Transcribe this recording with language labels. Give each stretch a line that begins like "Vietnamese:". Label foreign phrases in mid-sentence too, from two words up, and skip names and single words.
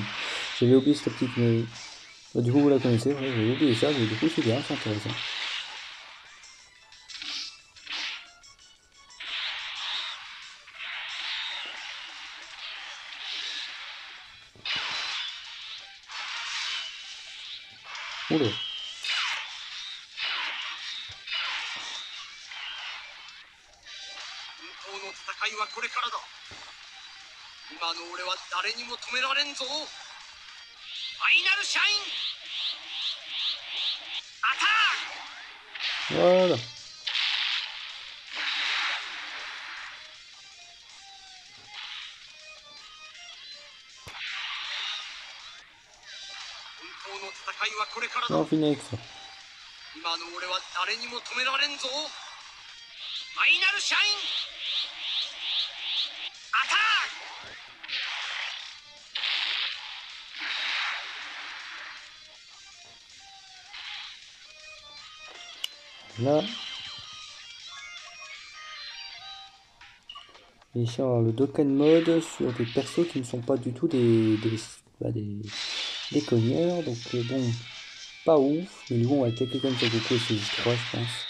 French: J'avais oublié cette petite, mais bah, du coup vous la connaissez, ouais, j'avais oublié ça, mais du coup c'est bien, c'est intéressant. Oula.
Japanese: 本当の戦いはこれからだ。今の俺は誰にも止められんぞ。ファイナルシャインアタック。
French: Voilà.
Japanese: 本当の戦いはこれから
French: Là,
Japanese: だ。
French: on finit avec ça.
Japanese: 今の俺は誰にも止められんぞ。ファイナルシャインアタック。
French: Là. Et ici, on a le Dokkan mode sur des persos qui ne sont pas du tout des cogneurs. Donc bon, pas ouf. Mais du coup, on va attaquer comme ça Goku et ses 3 je pense.